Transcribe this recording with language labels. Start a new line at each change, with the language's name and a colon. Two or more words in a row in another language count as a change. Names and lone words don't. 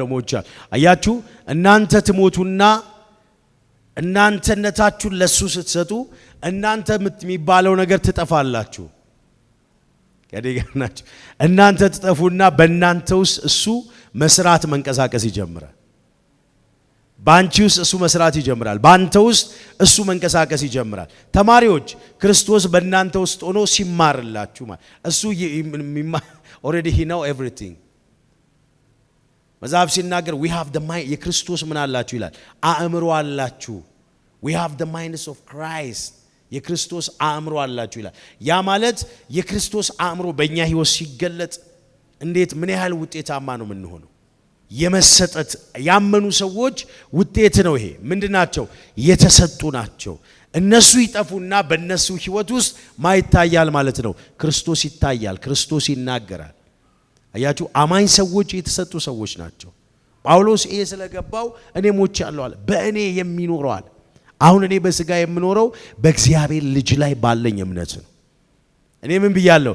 Amharic: ሞቻል። አያችሁ፣ እናንተ ትሞቱና እናንተነታችሁን ለሱ ስትሰጡ እናንተ የሚባለው ነገር ትጠፋላችሁ። ከደጋናችሁ እናንተ ትጠፉና በእናንተ ውስጥ እሱ መስራት መንቀሳቀስ ይጀምራል። ባንቺ ውስጥ እሱ መስራት ይጀምራል። ባንተ ውስጥ እሱ መንቀሳቀስ ይጀምራል። ተማሪዎች ክርስቶስ በእናንተ ውስጥ ሆኖ ሲማርላችሁ ማለት እሱ
English: already he know everything።
Amharic: መጽሐፍ ሲናገር
English: we have the mind
Amharic: የክርስቶስ ምን አላችሁ ይላል? አእምሮ አላችሁ።
English: we have the minds of Christ
Amharic: የክርስቶስ አእምሮ አላችሁ ይላል። ያ ማለት የክርስቶስ አእምሮ በእኛ ሕይወት ሲገለጥ እንዴት ምን ያህል ውጤታማ ነው የምንሆነው? የመሰጠት ያመኑ ሰዎች ውጤት ነው። ይሄ ምንድናቸው? የተሰጡ ናቸው። እነሱ ይጠፉና በእነሱ ሕይወት ውስጥ ማይታያል ማለት ነው። ክርስቶስ ይታያል፣ ክርስቶስ ይናገራል። አያችሁ፣ አማኝ ሰዎች የተሰጡ ሰዎች ናቸው። ጳውሎስ ይሄ ስለገባው እኔ ሞቻለሁ አለ። በእኔ የሚኖረው አለ። አሁን እኔ በሥጋ የምኖረው በእግዚአብሔር ልጅ ላይ ባለኝ እምነት ነው። እኔ ምን ብያለሁ?